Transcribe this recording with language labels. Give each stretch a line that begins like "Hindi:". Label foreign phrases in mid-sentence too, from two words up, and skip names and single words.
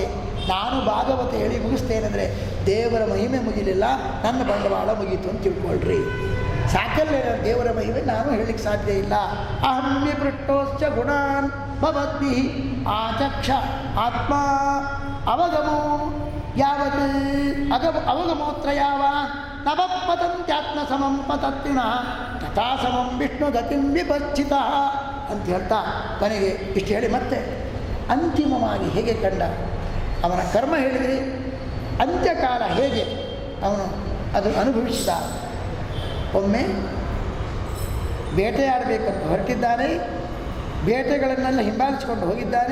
Kannada: ನಾನು ಭಾಗವತ ಹೇಳಿ ಮುಗಿಸ್ತೇನೆಂದರೆ ದೇವರ ಮಹಿಮೆ ಮುಗಿಲಿಲ್ಲ, ನನ್ನ ಬಂಡವಾಳ ಮುಗೀತು ಅಂತ ತಿಳ್ಕೊಳ್ರಿ. ಸಾಕಲ್ಲೇ ದೇವರ ಮಹಿಮೆ ನಾನು ಹೇಳಲಿಕ್ಕೆ ಸಾಧ್ಯ ಇಲ್ಲ.
Sanskrit: ಅಹಮ್ಯ ಪೃಷ್ಟೋಶ್ಚ ಗುಣಾನ್ ಭವದ್ಭಿ ಆಚಕ್ಷ ಆತ್ಮ ಅವಗಮೋ ಯಾವತ್ ಅವಗಮೋತ್ರ ಯಾವಾನ್ ನವಪತಂತ್ಯಾತ್ಮ ಸಮಂ ಪತತ್ವಿನ ತಥಾ ಸಮಂ ವಿಷ್ಣು ಗತಿಂ ವಿಪಚ್ಚಿತ
Kannada: ಅಂತ ಹೇಳ್ತಾ ಕೊನೆಗೆ ಇಷ್ಟು ಹೇಳಿ ಮತ್ತೆ ಅಂತಿಮವಾಗಿ ಹೇಗೆ ಕಂಡ ಅವನ ಕರ್ಮ ಹೇಳಿದರೆ ಅಂತ್ಯಕಾಲ ಹೇಗೆ ಅವನು ಅದು ಅನುಭವಿಸಿದ. ಒಮ್ಮೆ ಬೇಟೆಯಾಡಬೇಕಂತ ಹೊರಟಿದ್ದಾನೆ, ಬೇಟೆಗಳನ್ನೆಲ್ಲ ಹಿಂಬಾಲಿಸಿಕೊಂಡು ಹೋಗಿದ್ದಾನೆ.